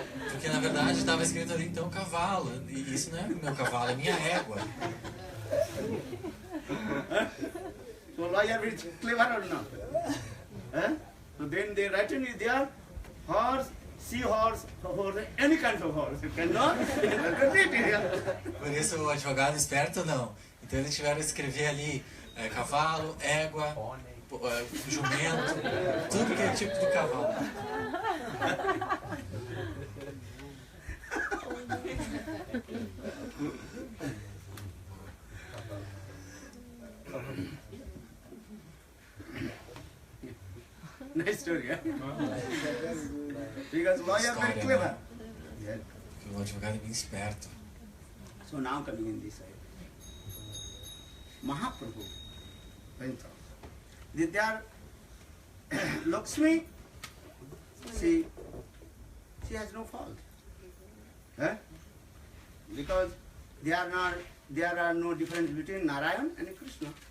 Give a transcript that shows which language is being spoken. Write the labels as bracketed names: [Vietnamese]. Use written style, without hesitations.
[Portuguese] Porque na verdade estava escrito ali então cavalo. E isso não é meu cavalo, é minha égua. [English] so lawyer is clever or not? So then they written it there, horse, seahorse, horse, any kind of horse. You cannot read it. [Portuguese] Por isso o advogado esperto não. Então eles tiveram que escrever ali cavalo, égua, jumento, tudo que é tipo de cavalo. [English] Nice story, huh? Because lawyer very [Portuguese] História, [English] clever. [Portuguese] né? [English] Yeah. [Portuguese] Porque o advogado é bem esperto. [English] So now coming in this side. Mahaprabhu went on. They are Lakshmi, she has no fault. Because there are no difference between Narayan and Krishna.